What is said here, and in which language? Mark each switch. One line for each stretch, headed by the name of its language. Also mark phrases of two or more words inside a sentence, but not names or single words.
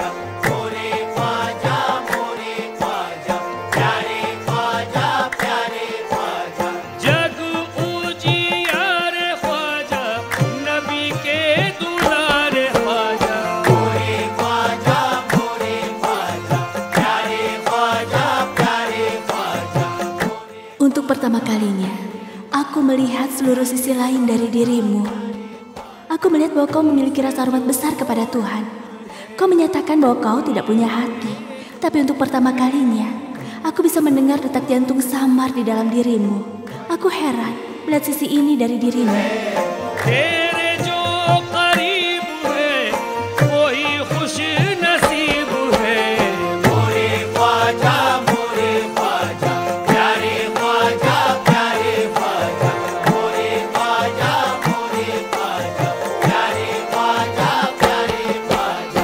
Hindi: मोरे ख्वाजा, प्यारे ख्वाजा, प्यारे ख्वाजा. जग उजियार ख्वाजा, नबी के दुलार ख्वाजा। मोरे ख्वाजा, प्यारे ख्वाजा, प्यारे ख्वाजा।
Indonesian: Untuk pertama kalinya, aku melihat seluruh sisi lain dari dirimu. Aku melihat bahwa kau memiliki rasa hormat besar kepada Tuhan. Kau menyatakan bahwa kau tidak punya hati. Tapi untuk pertama kalinya, aku bisa mendengar detak jantung samar di dalam dirimu. Aku heran melihat sisi ini dari dirimu.
Hindi: तेरे जो करीब है, वही खुश नसीब है। मोरे ख्वाजा, प्यारे ख्वाजा, प्यारे ख्वाजा। मोरे ख्वाजा, प्यारे ख्वाजा, प्यारे ख्वाजा।